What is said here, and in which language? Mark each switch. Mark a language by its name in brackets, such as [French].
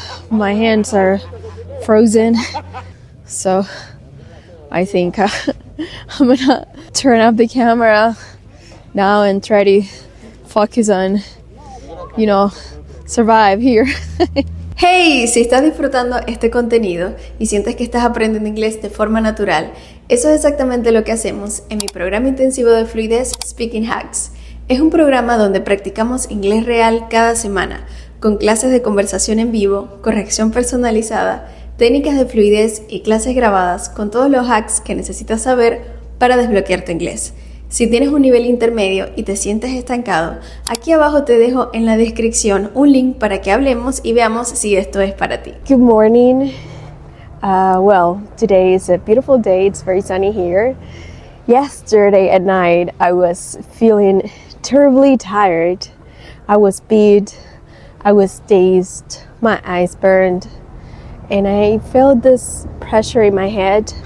[English] My hands are frozen. So I think I'm gonna turn off the camera now and try to focus on, survive here. [Spanish] Hey, si estás disfrutando este contenido y sientes que estás aprendiendo inglés de forma natural, eso es exactamente lo que hacemos en mi programa intensivo de Fluidez Speaking Hacks. Es un programa donde practicamos inglés real cada semana, con clases de conversación en vivo, corrección personalizada, técnicas de fluidez y clases grabadas con todos los hacks que necesitas saber para desbloquear tu inglés. Si tienes un nivel intermedio y te sientes estancado, aquí abajo te dejo en la descripción un link para que hablemos y veamos si esto es para ti. [English] Good morning. Well, today is a beautiful day. It's very sunny here. Yesterday at night, I was feeling terribly tired. I was beat, I was dazed, my eyes burned, and I felt this pressure in my head.